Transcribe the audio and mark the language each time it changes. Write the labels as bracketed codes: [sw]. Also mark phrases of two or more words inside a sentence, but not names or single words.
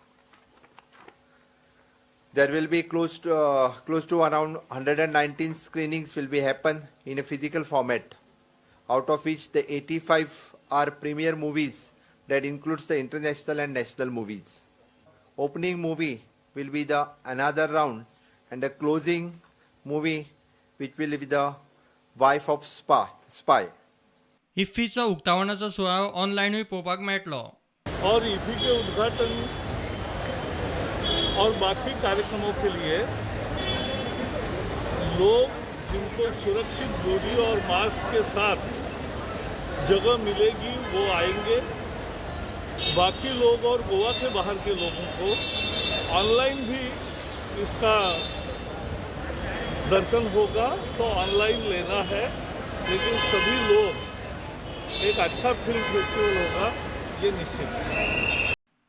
[en] There will be close to around 119 screenings will be happen in a physical format, out of which the 85 are premiere movies that includes the international and national movies. Opening movie will be the another round and the closing movie which will be the Wife of Spy. [kok] इफ्फीचा उक्तावणाचा सुवाळो ऑनलायनूय पळोवपाक मेळटलो. [hi] और इफ्फी के उद्घाटन और बाकी कार्यक्रमों के लिए लोग जिनको सुरक्षित दूरी और मास्क के साथ जगह मिलेगी वो आएंगे. बाकी लोग और गोवा के बाहर के लोगों को ऑनलाइन भी इसका दर्शन होगा तो ऑनलाइन लेना है, लेकिन सभी लोग एक अच्छा [en] film festival [hi] होगा ये निश्चित है.